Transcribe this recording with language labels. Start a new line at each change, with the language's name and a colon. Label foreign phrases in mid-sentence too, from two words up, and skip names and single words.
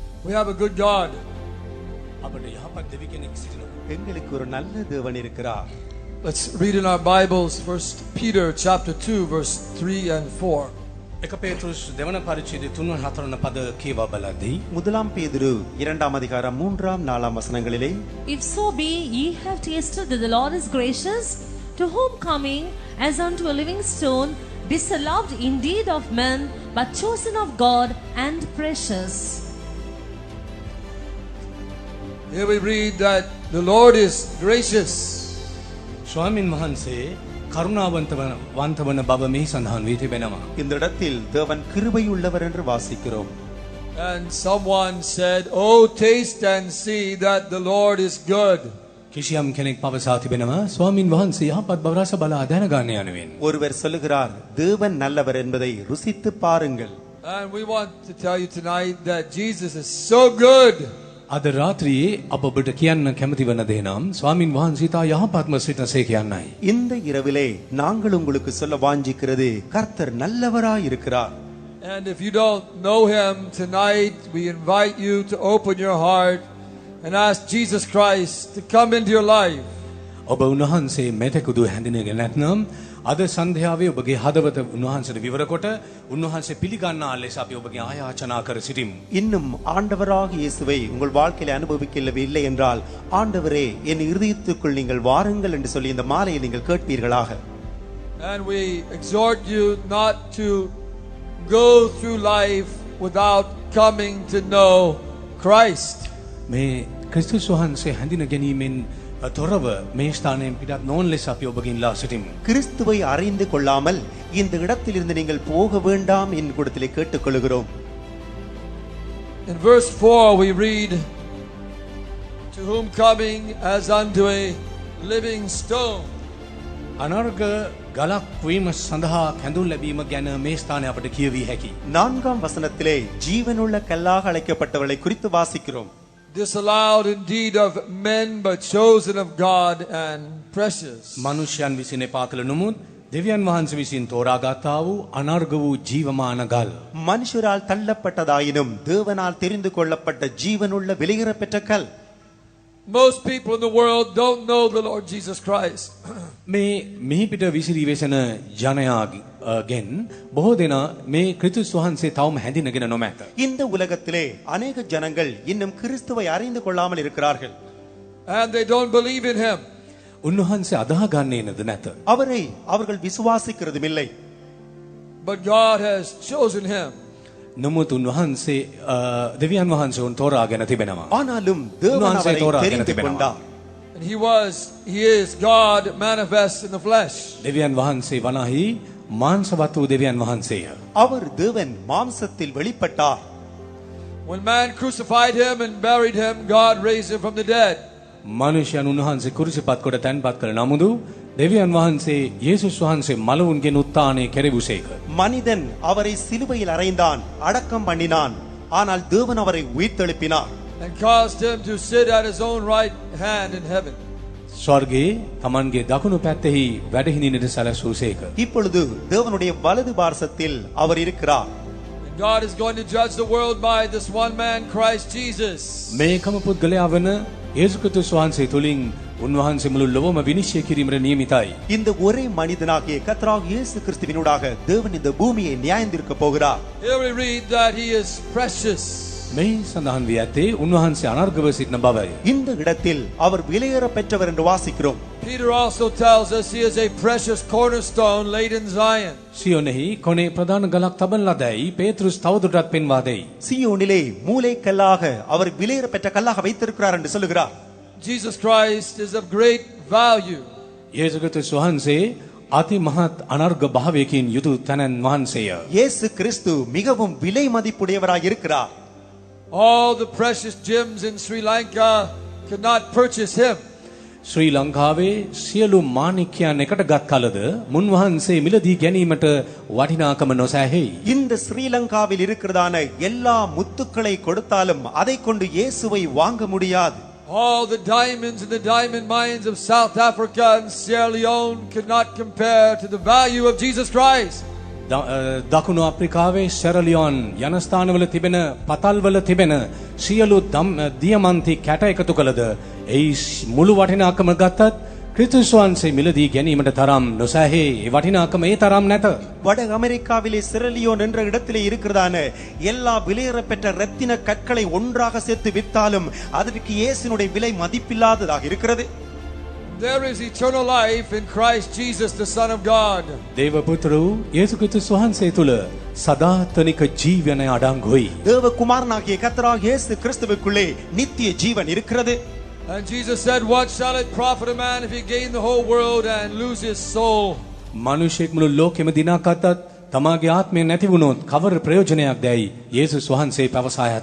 English: We have a good God.
Sinhala: අපට යහපත් දෙවි කෙනෙක් සිටිනවා.
Tamil: எங்களுக்கு ஒரு நல்ல தேவன் இருக்கிறார்.
English: Let's read in our Bibles 1 Peter chapter 2 verse 3 and 4.
Sinhala: එක පේතෘස් දෙවන පරිච්ඡේදයේ 3 4 වන පද කියවා බලද්දී
Tamil: முதலாம் பேதுரு 2ஆம் அதிகாரம் 3ஆம் 4ஆம் வசனங்களிலே
English: If so be ye have tasted that the Lord is gracious, to whom coming as unto a living stone, disallowed indeed of men, but chosen of God and precious. Here we read that the Lord is gracious.
Sinhala: ස්වාමින් වහන්සේ කරුණාවන්ත වන බව මෙහි සඳහන් වී තිබෙනවා.
Tamil: இந்த இடத்தில் தேவன் கிருபையுள்ளவர் என்று வாசிக்கிறோம்.
English: And someone said, "Oh, taste and see that the Lord is good."
Sinhala: කිසියම් කෙනෙක් පවසා තිබෙනවා ස්වාමින් වහන්සේ යහපත් බව රස බලා දැනගන්න යනුවෙන්.
Tamil: ஒருவர் சொல்லுகிறார் தேவன் நல்லவர் என்பதை ருசித்து பாருங்கள்.
English: And we want to tell you tonight that Jesus is so good.
Sinhala: අද රාත්‍රියේ අප ඔබට කියන්න කැමති වන දේ නම් ස්වාමින් වහන්සේ තා යහපත්ම සිටසේ කියන්නයි.
Tamil: இந்த இரவிலே நாங்கள் உங்களுக்கு சொல்ல வாஞ்சிக்கிறது கர்த்தர் நல்லவராய் இருக்கிறார்.
English: And if you don't know him tonight, we invite you to open your heart and ask Jesus Christ to come into your life.
Sinhala: ඔබ උන්වහන්සේ මෙතෙකුදු හැඳිනගෙන නැත්නම් අද සන්ධ්‍යාවේ ඔබගේ හදවත උන්වහන්සේට විවර කොට උන්වහන්සේ පිළිගන්නා ලෙස අපි ඔබගේ ආයාචනා කර සිටිමු.
Tamil: இன்னும் ஆண்டவராக இயேசுவை உங்கள் வாழ்க்கையில அனுபவிக்கவில்லை என்றால் ஆண்டவரே என் இருதயத்துக்குள் நீங்கள் வாருங்கள் என்று சொல்லி இந்த மாலையை நீங்கள் கேட்பீர்களாக.
English: And we exhort you not to go through life without coming to know Christ.
Sinhala: මේ ක්‍රිස්තුස් වහන්සේ හැඳින ගැනීමෙන් තොරව මේ ස්ථානයෙන් පිටත් නොවන ලෙස අපි ඔබගෙන් ලා සිටිමු.
Tamil: கிறிஸ்துவை அறிந்து கொள்ளாமல் இந்த இடத்திலிருந்து நீங்கள் போக வேண்டாம் என் கூடத்திலே கேட்டுக்கொள்கிறோம்.
English: In verse 4 we read, "To whom coming as unto a living stone."
Sinhala: අනර්ග ගලක් වීම සඳහා කැඳුම් ලැබීම ගැන මේ ස්ථානය අපට කියවිය හැකියි.
Tamil: 4ஆம் வசனத்திலே ஜீவனுள்ள கல்லாக அழைக்கப்பட்டவர்களை குறித்து வாசிக்கிறோம்.
English: Disallowed indeed of men, but chosen of God and precious.
Sinhala: මනුෂ්‍යයන් විසින් එපා කළ නමුත් දෙවියන් වහන්සේ විසින් තෝරාගත්තා වූ අනර්ග වූ ජීවමාන ගල්.
Tamil: மனுஷரால் தள்ளப்பட்டதாயினும் தேவனால் தெரிந்து கொள்ளப்பட்ட ஜீவனுள்ள விலையேறப்பெற்ற கல்.
English: Most people in the world don't know the Lord Jesus Christ.
Sinhala: මේ මෙහි පිට විසිරී වෙසෙන ජනයාගෙන් බොහෝ දෙනා මේ ක්‍රිස්තුස් වහන්සේ තවම හැඳිනගෙන නොමැත.
Tamil: இந்த உலகத்திலே अनेक ஜனங்கள் இன்னும் கிறிஸ்துவை அறிந்து கொள்ளாமல் இருக்கிறார்கள்.
English: And they don't believe in him.
Sinhala: උන්වහන්සේ අදාහ ගන්නේ නැත.
Tamil: அவரை அவர்கள் விசுவாசிக்கிறதும் இல்லை.
English: But God has chosen him.
Sinhala: නමුත් උන්වහන්සේ දෙවියන් වහන්සේ උන් තෝරාගෙන තිබෙනවා.
Tamil: ஆனாலும் தேவன் அவரை தெரிந்து கொண்டார்.
English: And he is God manifest in the flesh.
Sinhala: දෙවියන් වහන්සේ වනාහි මාංශවත් වූ දෙවියන් වහන්සේය.
Tamil: அவர் தேவன் மாம்சத்தில் வெளிப்பட்டார்.
English: When man crucified him and buried him, God raised him from the dead.
Sinhala: මනුෂ්‍යයන් උන්වහන්සේ කුරුසිපත් කොට තැන්පත් කළ නමුදු දෙවියන් වහන්සේ යේසුස් වහන්සේ මලවුන්ගෙන් උත්ථානය කෙරෙවුසේක.
Tamil: மனிதன் அவரை சிலுவையில் அறைந்தான், அடக்கம் பண்ணினான். ஆனால் தேவன் அவரை உயிர்த்தெழுப்பினார்.
English: And caused him to sit at his own right hand in heaven.
Sinhala: ස්වර්ගයේ තමන්ගේ දකුණු පැත්තෙහි වැඩහිඳින්නට සැලසූසේක.
Tamil: இப்பொழுது தேவனுடைய வலது பார்சத்தில் அவர் இருக்கிறார்.
English: And God is going to judge the world by this one man, Christ Jesus.
Sinhala: මේකම පුද්ගලයා වන යේසුස් ක්‍රිස්තුස් වහන්සේ තුලින් උන්වහන්සේ මුළු ලොවම විනිශ්චය කිරීමට නියමිතයි.
Tamil: இந்த ஒரே மனிதனாகிய கர்த்தராகிய இயேசு கிறிஸ்துவினூடாக தேவன் இந்த பூமியை நியாயந்தீர்க்க போகிறார்.
English: Here we read that he is precious.
Sinhala: මේ සඳහන් වී ඇත්තේ උන්වහන්සේ අනර්ගව සිටින බවයි.
Tamil: இந்த இடத்தில் அவர் விலையேற பெற்றவர் என்று வாசிக்கிறோம்.
English: Peter also tells us he is a precious cornerstone laid in Zion.
Sinhala: සියොනෙහි කොනේ ප්‍රධාන ගලක් තබන ලදැයි පේතෘස් තවදුරටත් පෙන්වා දෙයි.
Tamil: சீயோனிலே மூலைக்கல்லாக அவர் விலையேற பெற்ற கல்லாக வைத்திருக்கிறார் என்று சொல்லுகிறார்.
English: Jesus Christ is of great value.
Sinhala: යේසුස් ක්‍රිස්තුස් වහන්සේ අති මහත් අනර්ග භාවයකින් යුතු තනන් වහන්සේය.
Tamil: இயேசு கிறிஸ்து மிகவும் விலை மதிப்புடையவராய் இருக்கிறார்.
English: All the precious gems in Sri Lanka could not purchase him.
Sinhala: ශ්‍රී ලංකාවේ සියලු මාණික්‍යයන් එකට ගත් කලද මුන්වහන්සේ මිලදී ගැනීමට වටිනාකම නොසෑහෙයි.
Tamil: இந்த ஸ்ரீலங்காவில் இருக்கிறதான எல்லா முத்துக்களை கொடுத்தாலும் அதை கொண்டு இயேசுவை வாங்க முடியாது.
English: All the diamonds in the diamond mines of South Africa and Sierra Leone could not compare to the value of Jesus Christ.
Sinhala: දකුණු අප්‍රිකාවේ සෙරලියෝන් යන ස්ථානවල තිබෙන පතල්වල තිබෙන සියලු දියමන්ති කැට එකතු කළද ඒ මුළු වටිනාකම ගත්තත් கிறிஸ்துஸ் වහන්සේ මිලදී ගැනීමට තරම් නොසැහේ ඒ වටිනාකම ඒ තරම් නැත.
Tamil: வட அமெரிக்காவிலே சிரலியோன் என்ற இடத்திலே இருக்கிறதான எல்லா விலையேறப்பெற்ற ரத்தின கற்களை ஒன்றாக சேர்த்து விற்றாலும் அதற்கு இயேசுனுடைய விலை மதிப்பில்லாததாக இருக்கிறது.
English: There is eternal life in Christ Jesus, the Son of God.
Sinhala: දේව පුත්‍ර වූ යේසු ක්‍රිස්තුස් වහන්සේ තුල සදාතනික ජීවනය අඩංගුයි.
Tamil: தேவ குமாரனாகிய கர்த்தராகிய இயேசு கிறிஸ்துவுக்குள்ளே நித்திய ஜீவன் இருக்கிறது.
English: And Jesus said, what shall it profit a man if he gain the whole world and lose his soul?
Sinhala: මිනිසෙක් මුළු ලෝකෙම දිනාගත්තත් තමාගේ ආත්මය නැති වුණොත් කවර ප්‍රයෝජනයක් දැයි යේසුස් වහන්සේ පවසා ඇත.